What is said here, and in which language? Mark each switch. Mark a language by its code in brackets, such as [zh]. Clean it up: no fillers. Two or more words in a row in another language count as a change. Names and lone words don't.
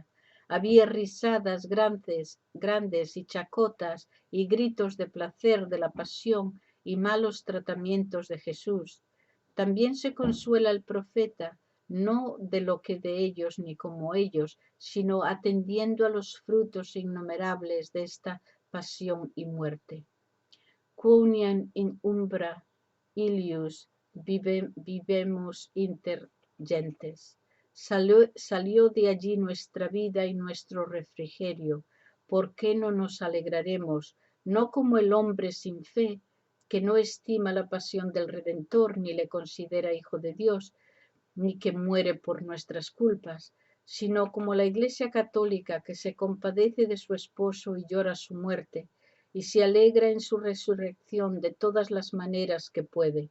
[es] Había risadas grandes y chacotas y gritos de placer de la pasión y malos tratamientos de Jesús. También se consuela el profeta, no de lo que de ellos ni como ellos, sino atendiendo a los frutos innumerables de esta pasión y muerte. [la] Quoniam in umbra ilius vivemos inter gentes. [es] Salió de allí nuestra vida y nuestro refrigerio. ¿Por qué no nos alegraremos? No como el hombre sin fe, que no estima la pasión del Redentor, ni le considera hijo de Dios, ni que muere por nuestras culpas, sino como la Iglesia católica que se compadece de su esposo y llora su muerte, y se alegra en su resurrección de todas las maneras que puede.